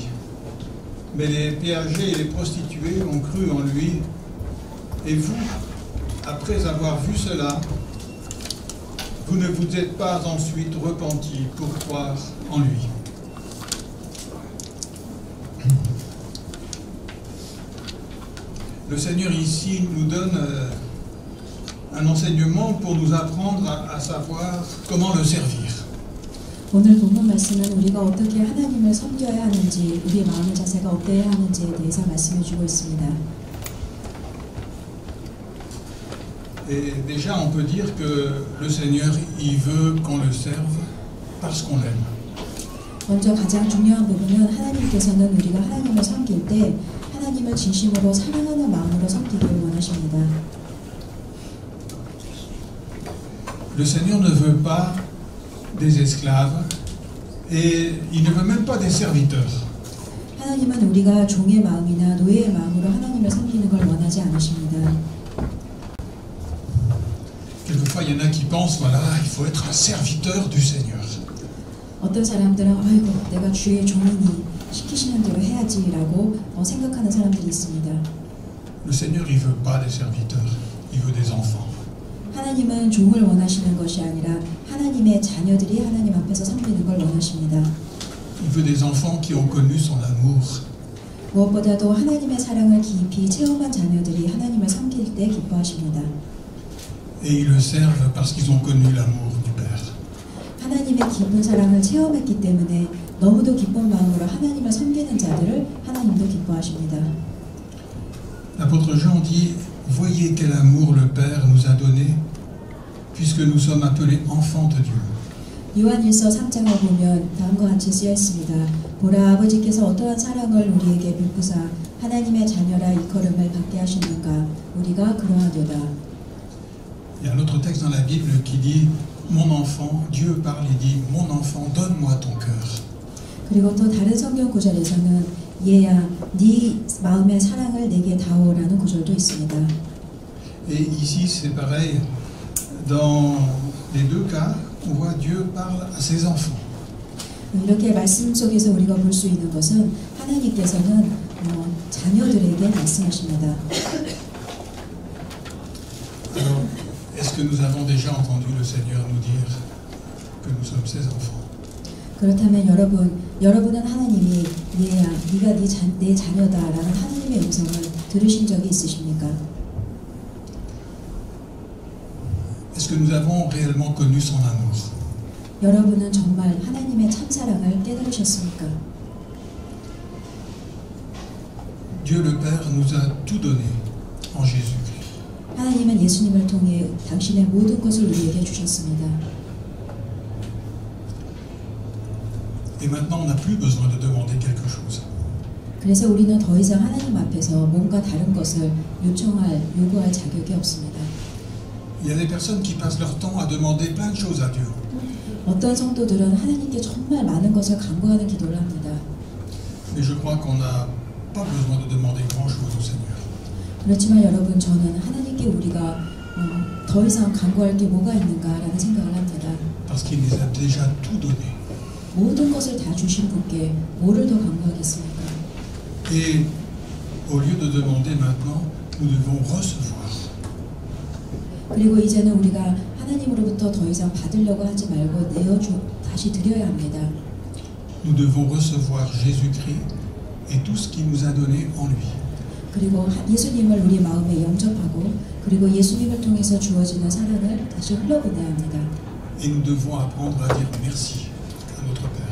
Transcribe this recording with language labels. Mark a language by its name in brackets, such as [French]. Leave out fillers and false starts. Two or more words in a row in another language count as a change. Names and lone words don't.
[French] Mais les péagers et les prostituées ont cru en lui, et vous, après avoir vu cela, vous ne vous êtes pas ensuite repentis pour croire en lui. Le Seigneur ici nous donne un enseignement pour nous apprendre à savoir comment le servir. [Korean] 오늘 본문 말씀은 우리가 어떻게 하나님을 섬겨야 하는지, 우리의 마음의 자세가 어때야 하는지에 대해서 말씀해 주고 있습니다. [French] Et déjà, on peut dire que le Seigneur, il veut qu'on le serve parce qu'on l'aime. [Korean] 먼저 가장 중요한 부분은 하나님께서는 우리가 하나님을 섬길 때 하나님을 진심으로 사랑하는 마음으로 섬기기를 원하십니다. [French] Le Seigneur ne veut pas des esclaves et il ne veut même pas des serviteurs. [Korean] 하나님은 우리가 종의 마음이나 노예의 마음으로 하나님을 섬기는 걸 원하지 않으십니다. [French] Quelquefois, il y en a qui pensent, voilà, il faut être un serviteur du Seigneur. [Korean] 어떤 사람들은 아이고 내가 주의 종이니 시키시는 대로 해야지라고 생각하는 사람들이 있습니다. [French] Le Seigneur, il veut pas des serviteurs, il veut des enfants. [Korean] 하나님은 종을 원하시는 것이 아니라 하나님의 자녀들이 하나님 앞에서 섬기는 걸 원하십니다. [French] Il veut des enfants qui ont connu son amour. [Korean] 무엇보다도 하나님의 사랑을 깊이 체험한 자녀들이 하나님을 섬길 때 기뻐하십니다. [French] Et ils le servent parce qu'ils ont connu l'amour du Père. [Korean] 하나님의 깊은 사랑을 체험했기 때문에 너무도 기쁜 마음으로 하나님을 섬기는 자들을 하나님도 기뻐하십니다. [French] L'apôtre Jean dit, voyez quel amour le Père nous a donné, puisque nous sommes appelés enfants de Dieu. [Korean] 요한일서 3장을 보면 다음과 같이 쓰여 있습니다. 보라, 아버지께서 어떠한 사랑을 우리에게 베푸사 하나님의 자녀라 일컬음을 받게 하셨는가. 우리가 그러하도다. [French] Il y a un autre texte dans la Bible qui dit, mon enfant, Dieu parle et dit, mon enfant, donne-moi ton cœur. [Korean] 그리고 또 다른 성경 구절에서는 얘야, 네 마음의 사랑을 내게 다오라는 구절도 있습니다. [French] Et ici, c'est pareil. Dans les 2 cas, on voit Dieu parle à ses enfants. [Korean] 이렇게 말씀 속에서 우리가 볼 수 있는 것은 하나님께서는 자녀들에게 말씀하십니다. [French] Alors, est-ce que nous avons déjà entendu le Seigneur nous dire que nous sommes ses enfants? [Korean] 그렇다면 여러분은 하나님이 얘야, 네가 내 자녀다라는 하나님의 음성을 들으신 적이 있으십니까? [French] Est-ce que nous avons réellement connu son amour? [Korean] 여러분은 정말 하나님의 참사랑을 깨달으셨습니까? [French] Dieu le Père nous a tout donné en Jésus-Christ. [Korean] 하나님은 예수님을 통해 당신의 모든 것을 우리에게 주셨습니다. [French] Et maintenant, on n'a plus besoin de demander quelque chose. [Korean] 그래서 우리는 더 이상 하나님 앞에서 뭔가 다른 것을 요구할 자격이 없습니다. [French] Il y a des personnes qui passent leur temps à demander plein de choses à Dieu. [Korean] 어떤 성도들은 하나님께 정말 많은 것을 간구하는 기도를 합니다. [French] Mais je crois qu'on n'a pas besoin de demander grand-chose au Seigneur. [Korean] 그렇지만 여러분, 저는 하나님께 우리가 더 이상 간구할 게 뭐가 있는가라는 생각을 합니다. [French] Parce qu'il nous a déjà tout donné. [Korean] 모든 것을 다 주신 분께 뭐를 더 간구하겠습니까? [French] Et au lieu de demander maintenant, nous devons recevoir. [Korean] 그리고 이제는 우리가 하나님으로부터 더 이상 받으려고 하지 말고 다시 드려야 합니다. [French] Nous devons recevoir Jésus-Christ et tout ce qu'il nous a donné en lui. [Korean] 그리고 예수님을 우리 마음에 영접하고 그리고 예수님을 통해서 주어지는 사랑을 다시 흘려보내야 합니다. [French] Et nous devons apprendre à dire merci à notre Père.